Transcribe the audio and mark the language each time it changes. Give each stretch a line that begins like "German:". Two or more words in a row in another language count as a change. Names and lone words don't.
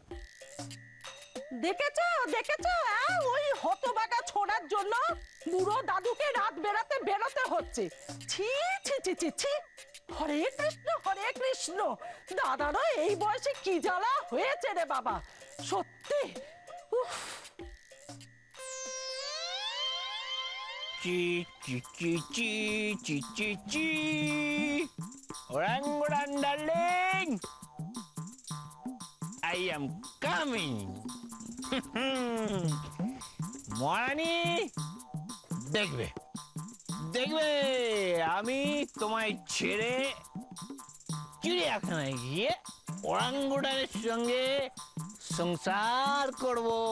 Bangla: দেখেছো দেখেছো, হ্যাঁ, ওই হতবাগা ছোড়ার জন্য বুড়ো দাদুকে রাত বেরোতে হচ্ছে। ছি ছি ছি ছি ছি। হরে কৃষ্ণ, দাদারও এই বয়সে কি জ্বালা হয়েছে রে বাবা, সত্যি। উফ। চি চি চি চি চি চি চি, ওরাঙ্গুরান ডার্লিং,
English: I am coming.
Bangla: মরানি, দেখবে দেখবে আমি তোমায় ছেড়ে চিড়িয়াখানায় গিয়ে ওরাঙ্গুটানের সঙ্গে সংসার করব।